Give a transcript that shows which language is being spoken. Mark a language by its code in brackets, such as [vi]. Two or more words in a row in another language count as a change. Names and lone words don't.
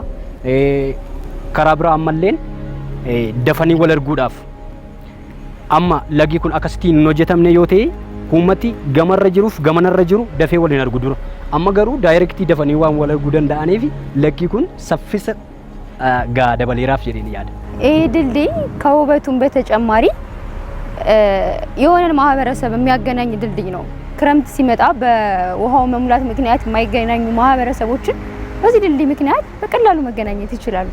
[om] Karaa biraa ammalleen dafanii wal arguudhaaf amma lagi kun akkasitti hin hojjetamne yoo ta'e uummati gamarra jiruuf gamanarra jiru dafee wal hin argu dura. Amma garuu daayirektii dafanii waan wal arguu danda'aniif lagi kun saffisa gaa dabaleeraaf jedheen yaada. [am] ድልድይ ከውበቱም በተጨማሪ የሆነን ማህበረሰብ የሚያገናኝ ድልድይ ነው። ክረምት ሲመጣ በውሃው መሙላት ምክንያት የማይገናኙ ማህበረሰቦችን በዚህ ድልድይ ምክንያት በቀላሉ መገናኘት ይችላሉ።